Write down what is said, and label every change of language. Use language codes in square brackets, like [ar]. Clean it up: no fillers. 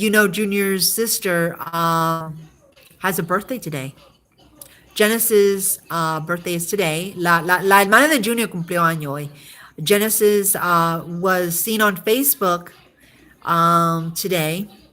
[en] Junior's sister has a birthday today. Genesis' birthday is today. [es] La hermana de Junior cumplió año hoy. [en] Genesis was seen on Facebook today.